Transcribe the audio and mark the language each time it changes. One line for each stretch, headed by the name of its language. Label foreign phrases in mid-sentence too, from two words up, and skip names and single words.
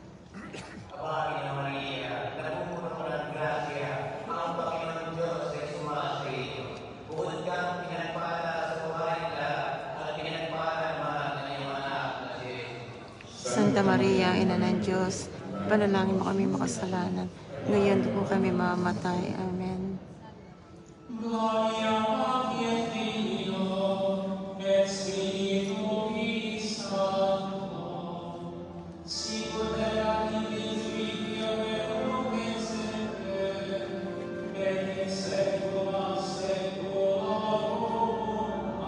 Filipino: Santa Maria, Ina ng Diyos, panalangin mo kami makasalanan, ngayon at kung kami mamamatay. Amen.
Latin: Gloria Patri et Filio et Spiritui Sancto, sicut erat in principio et nunc et semper, et in saecula saeculorum.